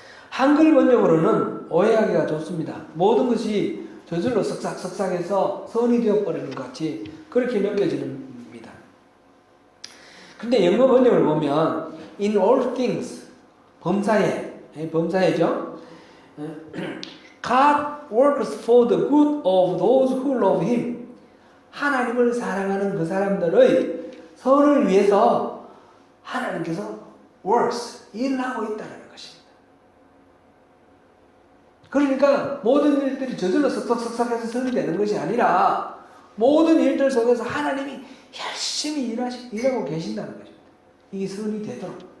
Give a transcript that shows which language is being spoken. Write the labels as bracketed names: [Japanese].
[Korean] 한글 번역으로는 오해하기가 좋습니다. 모든 것이 저절로 쓱싹쓱싹해서 선이 되어버리는 것 같이 그렇게 느껴집니다. 근데 영어 번역을 보면 in all things 범사에죠. [English] God works for the good of those who love Him. [Korean] 하나님을 사랑하는 그 사람들의 선을 위해서 하나님께서 works, 일하고 있다는 것입니다. 그러니까 모든 일들이 저절로 쓱싹쓱싹해서 선이 되는 것이 아니라 모든 일들 속에서 하나님이 열심히 일하고 계신다는 것입니다. 이게 선이 되도록.